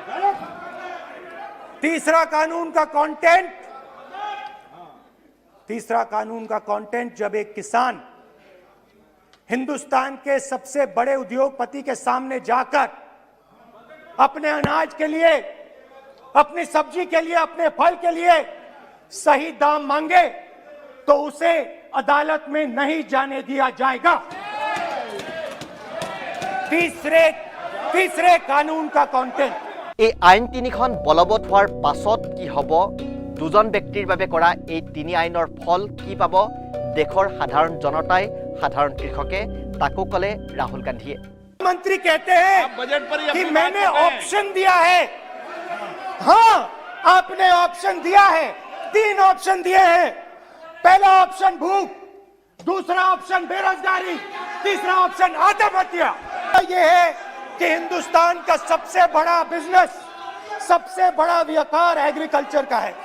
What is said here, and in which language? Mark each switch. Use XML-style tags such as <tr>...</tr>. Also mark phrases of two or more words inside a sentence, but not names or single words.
<hi>तीसरा कानून का कंटेंट जब एक किसान हिंदुस्तान के सबसे बड़े उद्योगपति के सामने जाकर अपने अनाज के लिए, अपनी सब्जी के लिए, अपने फल के लिए सही दाम मांगे तो उसे अदालत में नहीं जाने दिया जाएगा। तीसरे कानून का कंटेंट।</hi> <as>এই আইন তিনিখন বলবৎ হোৱাৰ পাছত কি হ'ব, দুজন ব্যক্তিৰ বাবে কৰা এই তিনি আইনৰ ফল কি পাব, দেশৰ সাধাৰণ জনতাই, সাধাৰণ কৃষকে, তাকো ক'লে ৰাহুল গান্ধীয়ে।</as> <hi>मंत्री कहते हैं बजट पर कि मैंने ऑप्शन दिया है। हाँ, आपने ऑप्शन दिया है। 3 ऑप्शन दिए हैं। पहला ऑप्शन भूख, दूसरा ऑप्शन बेरोजगारी, तीसरा ऑप्शन आत्महत्या। ये है कि हिंदुस्तान का सबसे बड़ा बिजनेस, सबसे बड़ा व्यापार एग्रीकल्चर का है।</hi>